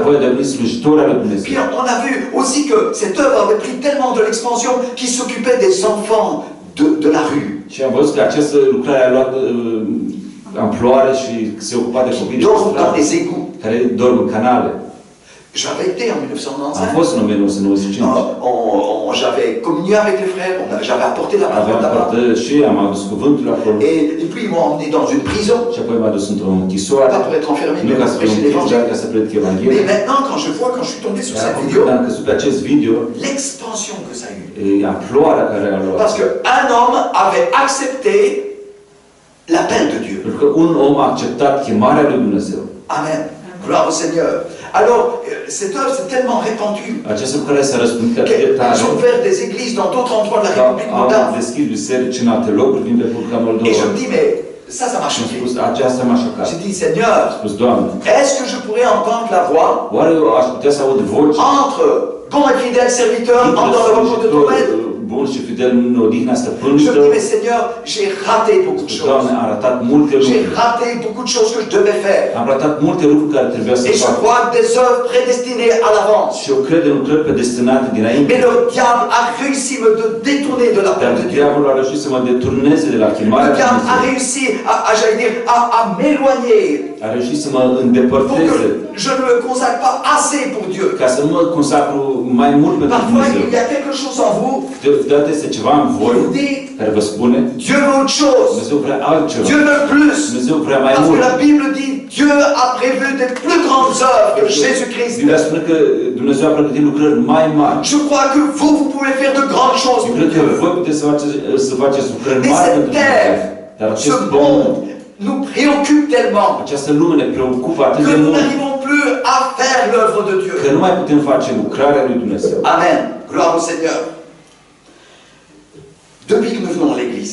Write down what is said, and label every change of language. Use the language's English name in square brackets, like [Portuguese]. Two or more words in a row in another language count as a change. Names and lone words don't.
[Romanian] apoi au devenit slujitori al lui Dumnezeu. [French] Puis on a vu aussi que cette œuvre avait pris tellement de l'expansion qu'il s'occupait des enfants de la rue. [Romanian] Și am văzut că această lucrare a luat amploare și se ocupa de copii de pe [French] Dorment dans [Romanian] stradă, [French] les égouts. [Romanian] care dorm în canale. [French] J'avais été en [Romanian] Am 1995. fost în 1995. [French] J'avais communié avec les frères, j'avais apporté la parole [Romanian] Aveam [French] là-bas. [Romanian] părtășie, am adus cuvântul acolo. [French] Et puis ils m'ont emmené dans une prison, [Romanian] Și apoi m-a dus într-o închisoare. [French] pas pour être enfermé, [Romanian] Nu [French] mais [Romanian] ca [French] pour [Romanian] să fiu [French] prêcher [Romanian] închis, dar [French] l'évangile. [Romanian] ca să predic [French] Mais [Romanian] Evanghelia. [French] maintenant, quand je suis tombé sur [Romanian] Dar [French] cette [Romanian] acum [French] vidéo, [Romanian] când am căzut pe acest video, [French] l'expansion que ça a eu. [Romanian] amploarea care a luat. [French] Parce qu'un homme avait accepté l'appel de Dieu. [Romanian] Pentru că un om a acceptat chemarea lui Dumnezeu. [French] Amen. Gloire au Seigneur. Alors, cette œuvre s'est tellement répandue [Romanian] Această lucrare s-a răspândit atât de [French] qu'ils [Romanian] tare [French] ont ouvert des églises dans d'autres endroits de la [Romanian] că [French] République [Romanian] am [French] Moldave. [Romanian] deschis biserici în alte locuri din Republica [French] Et je [Romanian] Moldova. [French] me dis, mais ça m'a [Romanian] Și am [French] choqué. [Romanian] spus, aceasta m-a șocat. [French] J'ai dit, Seigneur, [Romanian] Am spus, Doamne, [French] est-ce que je pourrais entendre la voix [Romanian] oare eu aș putea să aud voce [French] entre bon et fidèle serviteur, entre dans le repos de ton maître? [Romanian] bun și fidel în odihna [French] Je [Romanian] stăpânului [French] me [Romanian] tău. [French] dis, mais Seigneur, j'ai raté beaucoup de choses. [Romanian] Doamne, am ratat multe [French] J'ai [Romanian] lucruri. [French] raté beaucoup de choses que je devais faire. [Romanian] Am ratat multe lucruri care trebuia să [French] Et je [Romanian] fac. [French] crois que des œuvres prédestinées à l'avance. [Romanian] Și eu cred în lucrări predestinate dinainte. [French] Mais le diable a réussi à me détourner de la [Romanian] Dar [French] part de Dieu. [Romanian] diavolul a reușit să mă deturneze de la [French] Le [Romanian] chemarea lui [French] diable a [Romanian] Dumnezeu. [French] réussi j'allais dire, à m'éloigner [Romanian] A reușit să mă [French] pour [Romanian] îndepărteze [French] que je ne me consacre pas assez pour Dieu. [Romanian] ca să nu mă consacru mai mult pentru [French] Parfois, [Romanian] Dumnezeu. [French] il y a quelque chose en vous [Romanian] Deodată este ceva în [French] qui [Romanian] voi [French] vous dit, [Romanian] care vă spune [French] Dieu veut autre chose. [Romanian] Dumnezeu vrea altceva. [French] Dieu veut plus. [Romanian] Dumnezeu vrea mai [French] Parce que [Romanian] mult. [French] la Bible dit, Dieu a prévu des plus grandes œuvres que Jésus-Christ. [Romanian] Biblia spune că Dumnezeu a pregătit lucrări mai mari. [French] Je crois que vous pouvez faire de grandes choses [Romanian] Eu [French] pour [Romanian] cred că [French] Dieu. [Romanian] voi puteți să faceți lucrări [French] Mais [Romanian] mari [French] cette [Romanian] pentru Dumnezeu. [French] terre, [Romanian] Dar [French] ce [Romanian] acest pământ, [French] monde nous préoccupe tellement [Romanian] această lume ne preocupă atât [French] que [Romanian] de [French] nous [Romanian] mult [French] n'arrivons plus à faire l'œuvre de Dieu. [Romanian] că nu mai putem face lucrarea lui Dumnezeu. [French] Amen. Gloire au Seigneur. Depuis que nous venons à l'église,